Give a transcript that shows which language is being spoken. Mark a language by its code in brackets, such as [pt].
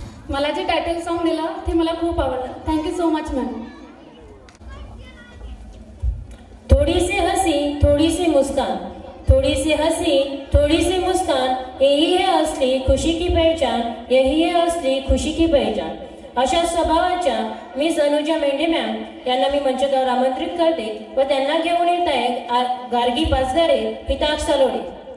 [mr] मला जे title song दिलं ते मला खूप आवडलं. [en] Thank you so much ma'am. [hi] थोड़ी सी हंसी थोड़ी सी मुस्कान, थोड़ी सी हंसी थोड़ी सी मुस्कान, यही है असली खुशी की पहचान, यही है असली खुशी की पहचान. [mr] अशा स्वभावाच्या मिस अनुजा मेंढे मॅम यांना मी मंचकावर आमंत्रित करते व त्यांना घेऊन येत आहे गार्गी पाचघरे, हिताक्ष सलोडे.